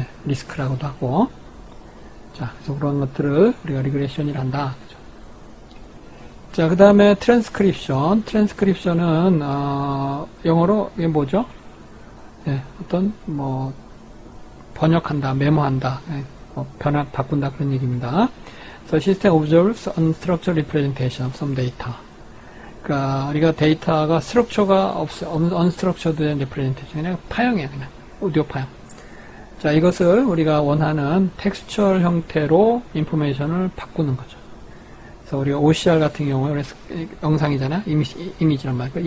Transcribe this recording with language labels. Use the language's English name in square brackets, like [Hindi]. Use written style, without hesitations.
[Korean] 리스크라고도 하고. 자, 그래서 그런 것들을 우리가 리그레션이라 한다. 그죠? 자, 그 다음에 트랜스크립션. 트랜스크립션은 영어로 이게 뭐죠? 어떤 뭐 번역한다, 메모한다, 바꾼다 그런 얘기입니다. [English] So system observes unstructured representation of some data. [Korean] 그러니까 우리가 데이터가 스트럭처가 [English] unstructured representation, [Korean] 그냥 파형이야, 그냥 오디오 파형. 자, 이것을 우리가 원하는 텍스처럴 형태로 인포메이션을 바꾸는 거죠. 그래서 우리가 OCR 같은 경우에 영상이잖아, 이미지란 말이야.